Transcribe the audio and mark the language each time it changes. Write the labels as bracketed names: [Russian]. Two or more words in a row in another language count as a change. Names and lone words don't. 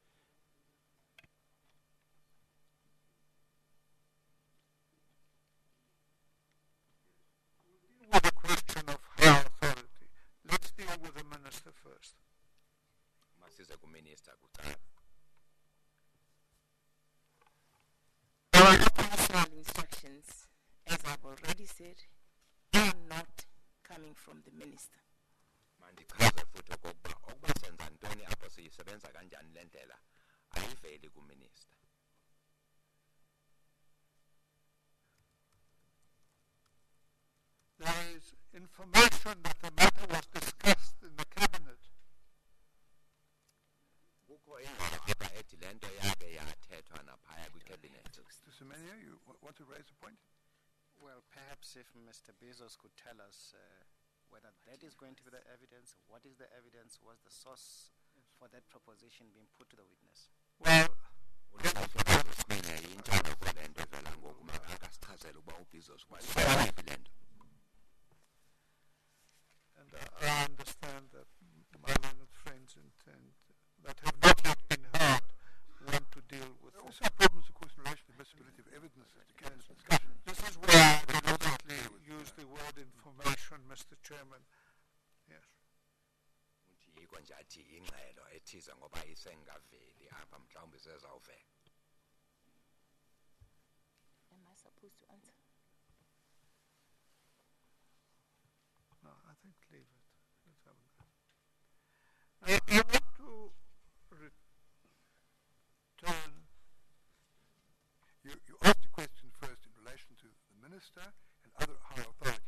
[English] With the question of higher authority, let's deal with the minister first. Our operational instructions, as I've already said, are not coming from the minister. [Xhosa] Mandichaze futhi okokuba ukuba senza ntoni apho siyisebenza kanjani le ndlela ayiveli kuminister. [English] There is information that the matter was discussed in the cabinet. [Xhosa] Kukho ingxelo apha ethi le nto yake yathethwa naphaya kwicabinet. [English] Mr. Semenya, you want to raise a point? Well, perhaps if Mr. Bezos could tell us whether that is going to be the evidence, what is the evidence, was the source for that proposition being put to the witness? Well, and I understand that my learned friends intend that have not yet been heard want to deal with There are also problems, of course, in relation to admissibility of evidence as to cabinet discussion. This is where I deliberately use the word information, Mr. Chairman. Yes. [Xhosa] Yiko nje athi ingxelo ethize ngoba isengaveli apha mhlawumbe sezawuvela. [English] Am I supposed to answer? No, I think leave it. Let's have a go. I want to return. You asked a question first in relation to the minister and other higher authorities.